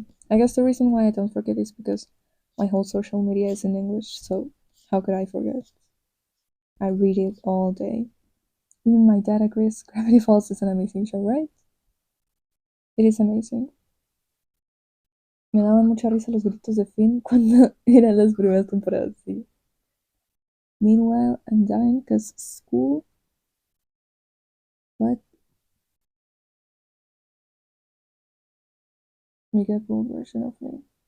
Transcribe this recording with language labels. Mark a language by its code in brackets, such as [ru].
[en] I guess the reason why I don't forget is because my whole social media is in English, so how could I forget? I read it all day. Even my dad agrees Gravity Falls is an amazing show, right? It is amazing. [es] Me daban mucha risa los gritos de Finn cuando eran las primeras temporadas, sí. [en] Meanwhile, I'm dying because school. What? We get full version of me.